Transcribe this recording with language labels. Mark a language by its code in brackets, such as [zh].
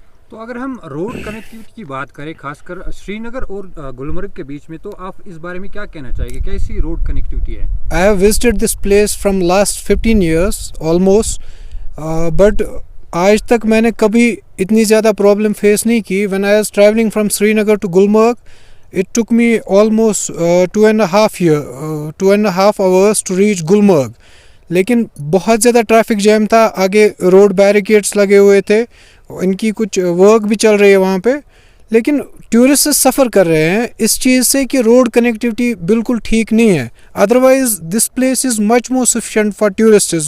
[ur] تو اگر ہم روڈ کنیکٹیوٹی کی بات کریں خاص کر سری نگر اور گلمرگ کے بیچ میں، تو آپ اس بارے میں کیا کہنا چاہیں گے؟ کیسی روڈ کنیکٹیوٹی ہے؟ [en] I have visited this place from last 15 years almost, [ur] but آج تک میں نے کبھی اتنی زیادہ پرابلم فیس نہیں کی. [en] When I was traveling from Srinagar to Gulmarg, it took me almost 2.5 hours to reach Gulmarg. [ur] لیکن بہت زیادہ ٹریفک جیم تھا، آگے روڈ بیریکیڈس لگے ہوئے تھے، ان کی کچھ ورک بھی چل رہی ہے وہاں پہ. لیکن ٹورسٹ سفر کر رہے ہیں اس چیز سے کہ روڈ کنیکٹیوٹی بالکل ٹھیک نہیں ہے. [en] Otherwise this place is much more sufficient for tourists.